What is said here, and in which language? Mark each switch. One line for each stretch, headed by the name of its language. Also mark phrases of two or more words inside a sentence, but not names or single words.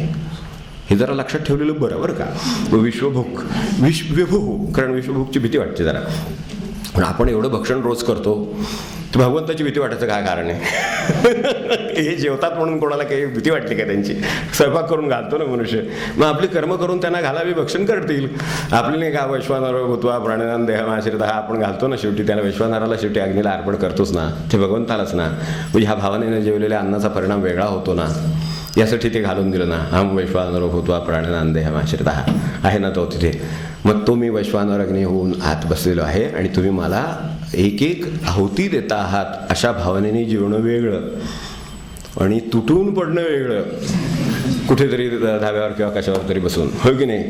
Marathi: हे जरा लक्षात ठेवलेलं बरं बरं का. विश्वभूक विश्वभू, कारण विश्वभूकची भीती वाटते जरा, पण आपण एवढं भक्षण रोज करतो तर भगवंताची भीती वाटायचं काय कारण आहे? हे जेवतात म्हणून कोणाला काही भीती वाटली का त्यांची? स्वयंपाक करून घालतो ना मनुष्य, मग आपली कर्म करून त्यांना घालावी, भक्षण करतील. आपली नाही का
Sanskrit: वैश्वानर भूत्वा प्राणिनाम देहमाश्रित
Marathi: हा आपण घालतो ना, शेवटी त्याला वैश्वानराला शेवटी अग्नीला अर्पण करतोच ना, ते भगवंतालाच ना. म्हणजे ह्या भावनेने जेवलेल्या अन्नाचा परिणाम वेगळा होतो ना, यासाठी ते घालून दिलं ना.
Sanskrit: हम वैश्वानर भूत्वा प्राणिनाम देहमाश्रित
Marathi: आहे ना तो तिथे. मग तो मी वैश्वानर अग्नी होऊन आत बसलेलो आहे आणि तुम्ही मला एक एक आहुती देता आहात, अशा भावनेने जीवणं वेगळं आणि तुटून पडणं वेगळं, कुठेतरी धाब्यावर किंवा कशावर तरी बसून, हो की नाही?